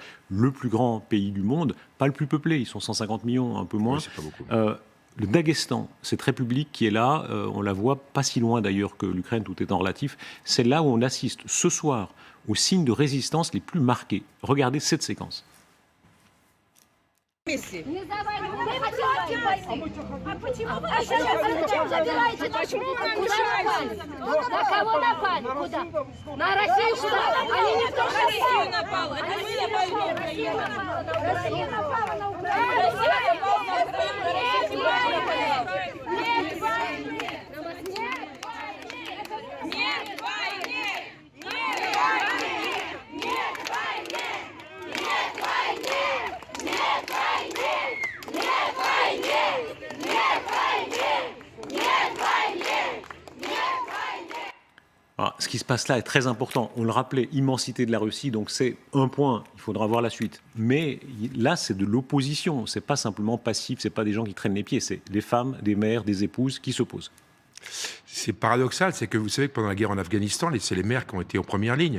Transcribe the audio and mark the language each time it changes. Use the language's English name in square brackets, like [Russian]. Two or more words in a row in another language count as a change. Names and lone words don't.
[French] Le plus grand pays du monde, pas le plus peuplé, ils sont 150 millions, un peu moins. Oui, c'est pas beaucoup. Le Daghestan, cette république qui est là, on la voit pas si loin d'ailleurs que l'Ukraine, tout étant relatif, c'est là où on assiste ce soir aux signes de résistance les plus marqués. Regardez cette séquence. [Russian] Не давай, мы хотим войны. А почему вы сейчас забираете нашу оккупацию? На кого напали? Куда? На Россию куда? Они не то, что Россию напала. Это мы напали на Украину. Россия напала на Украину. Россия напала на Украину. Нет войны. Нет войны. Нет войны. Нет войны. Нет войны. Нет войны. Нет войны! Нет войны! Нет войны! Нет войны! [French] Alors, ce qui se passe là est très important. On le rappelait, immensité de la Russie, donc c'est un point. Il faudra voir la suite. Mais là, c'est de l'opposition. C'est pas simplement passif. C'est pas des gens qui traînent les pieds. C'est des femmes, des mères, des épouses qui s'opposent. C'est paradoxal, c'est que vous savez que pendant la guerre en Afghanistan, c'est les mères qui ont été en première ligne.